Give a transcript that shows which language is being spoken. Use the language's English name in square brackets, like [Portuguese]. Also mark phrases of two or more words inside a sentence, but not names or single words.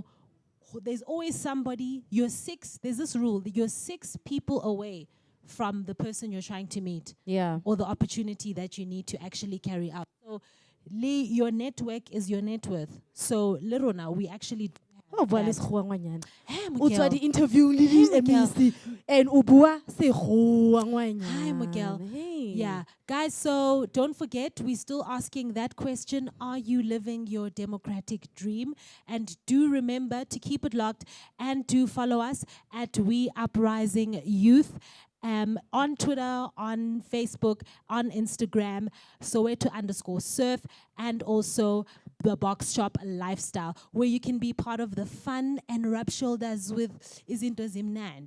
[English] There's always somebody, there's this rule, that you're 6 people away from the person you're trying to meet. Yeah. Or the opportunity that you need to actually carry out. So, your network is your net worth. So, little now, we actually Oh, that. [Northern Sotho] O tswa di-interview le di-MEC and o bua sekgowa ngwanyana. [English] Hi, Miguel. Hey. Yeah, guys, so don't forget, we're still asking that question. Are you living your democratic dream? And do remember to keep it locked and to follow us at WeUprising Youth. On Twitter, on Facebook, on Instagram, Soweto_surf, and also the Box Shop Lifestyle, where you can be part of the fun and rub shoulders with Izinto Zimnand.